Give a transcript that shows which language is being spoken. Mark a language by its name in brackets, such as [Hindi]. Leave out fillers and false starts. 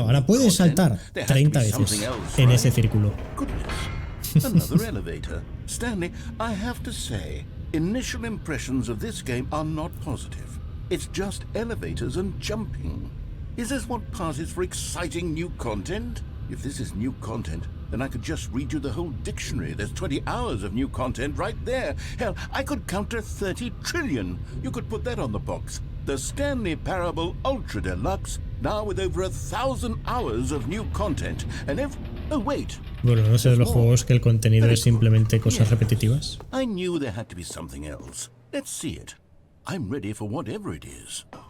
[Spanish] Ahora puedes saltar 30 veces en ese círculo. [English] Another elevator. Stanley, I have to say, initial impressions of this game are not positive. It's just elevators and jumping. Is this what passes for exciting new content? If this is new content, then I could just read you the whole dictionary. There's 20 hours of new content right there. Hell, I could count to 30 trillion. You could put that on the box. The Stanley Parable Ultra Deluxe, now with over 1,000 hours of new content. And if... Oh, wait. [Spanish] Bueno, no sé de los juegos que el contenido es simplemente cosas repetitivas. [English] I knew there had to be something else. Let's see it. I'm ready for whatever it is.